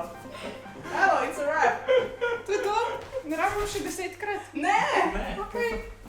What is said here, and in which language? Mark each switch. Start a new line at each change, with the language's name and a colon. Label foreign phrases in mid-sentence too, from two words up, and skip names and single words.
Slovenian: Evo,
English: it's a wrap.
Slovenian: To je to? Ne rabimo še 10-krat? Ne! Okay.